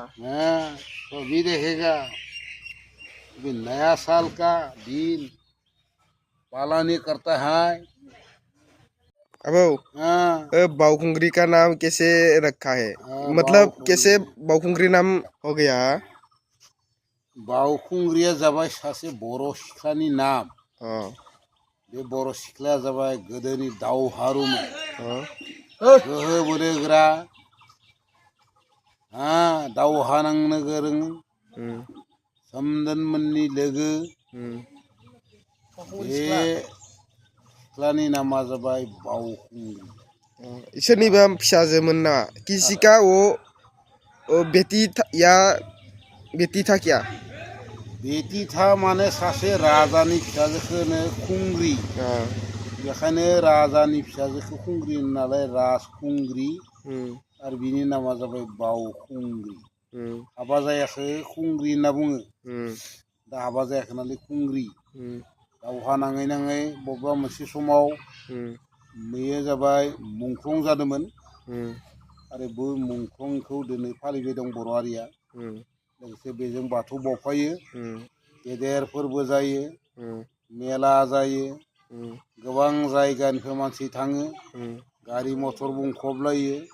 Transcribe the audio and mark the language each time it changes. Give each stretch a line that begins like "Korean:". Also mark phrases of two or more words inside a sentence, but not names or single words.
Hindi: हाँ सभी देखेगा अभी नया साल का दिन पालन करता है अब हाँ बाउखुंगरी का नाम कैसे रखा है हाँ, मतलब बाउखुंगरी। कैसे बाउखुंगरी नाम हो गया
Bodo: बाउखुंग्रिया जाबाय सासे बर' सिख्लानि नाम
Hindi: हाँ
Bodo: बे बर' सिख्लाया जाबाय गोदोनि दावहारुमोन
Hindi: हाँ
Bodo: गोहो बोलोग्रा दावहा नांनो गोरों सोमदोनमोननि लोगो बे सिख्लानि नामा जाबाय बाउखुंग्रि इसोरनिबा फिसाजोमोन ना
Hindi: किसी का वो बेटी या बेटी था क्या बेटी था
Bodo: माने सासे राजानि फिसाजोखौनो खुंग्रि
Hindi: हाँ
Bodo: बेखायनो राजानि फिसाजोखौ खुंग्रि नालाय राजखुंग्रि आरो बिनि नामा जाबाय बाउखुंग्रि हाबा जायाखै खुंग्रि होनना बुङो दा हाबा जायाखै नालाय खुंग्रि दावहा नाङै नाङै बबेबा मोनसे समाव बेयो जाबाय मुंख्लं जादोंमोन आरो बे मुंख्लंखौ दिनै फालिबाय दं बर' हारिया लोगोसे बेजों बाथौ बावफायो गेदेर फोरबो जायो मेला जायो गोबां जायगानिफ्राय मानसि थाङो गारि मथर बुंफबलायो